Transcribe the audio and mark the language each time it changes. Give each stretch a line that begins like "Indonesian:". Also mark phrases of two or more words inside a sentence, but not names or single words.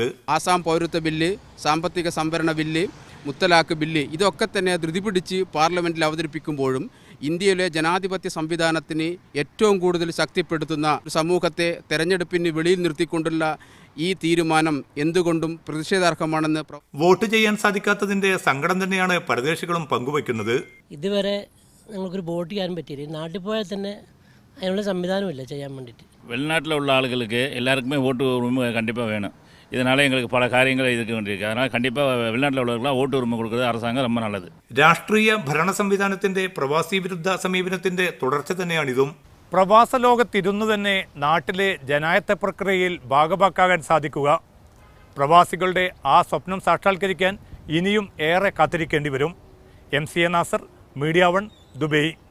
Malayalam: ആസാം പൗരത്വ ബില്ല്, സാമ്പത്തിക സംവരണ ബില്ല്, മുത്തലാഖ് ബില്ല് ഇതൊക്കെ തന്നെ ധൃതി പിടിച്ച് പാർലമെന്റിൽ അവതരിപ്പിക്കുമ്പോഴും ഇന്ത്യയിലെ ജനാധിപത്യ സംവിധാനത്തിന് ഏറ്റവും കൂടുതൽ ശക്തിപ്പെടുത്തുന്ന സമൂഹത്തെ തെരഞ്ഞെടുപ്പിന് വെളിയിൽ നിർത്തിക്കൊണ്ടുള്ള ഈ തീരുമാനം എന്തുകൊണ്ടും പ്രതിഷേധാർഹമാണെന്ന് വോട്ട് ചെയ്യാൻ സാധിക്കാത്തതിന്റെ സങ്കടം തന്നെയാണ് പരദേശികളും പങ്കുവയ്ക്കുന്നത്. ഇതുവരെ ഞങ്ങൾക്കൊരു വോട്ട് ചെയ്യാൻ പറ്റിയില്ല. നാട്ടിൽ പോയാൽ തന്നെ അതിനുള്ള സംവിധാനമില്ല ചെയ്യാൻ വേണ്ടിയിട്ട്.
Tamil: வெளிநாட்டில் ஆளுகளுக்கு எல்லாருக்குமே ஓட்டு உரிமை கண்டிப்பாக வேணும். இதனால் எங்களுக்கு பல காரியங்கள் இதுக்கு வேண்டியிருக்கு. அதனால் கண்டிப்பாக வெளிநாட்டில் உள்ளவர்களாம் ஓட்டு உரிமை கொடுக்குறது அரசாங்கம் ரொம்ப நல்லது.
Malayalam: രാഷ്ട്രീയ ഭരണ സംവിധാനത്തിന്റെ പ്രവാസി വിരുദ്ധ സമീപനത്തിന്റെ തുടർച്ച തന്നെയാണിതും. പ്രവാസ ലോകത്തിരുന്നു തന്നെ നാട്ടിലെ ജനായത്ത പ്രക്രിയയിൽ ഭാഗഭാക്കാകാൻ സാധിക്കുക. പ്രവാസികളുടെ ആ സ്വപ്നം സാക്ഷാത്കരിക്കാൻ ഇനിയും ഏറെ കാത്തിരിക്കേണ്ടി വരും. MCA നാസർ, മീഡിയ 1, ദുബൈ.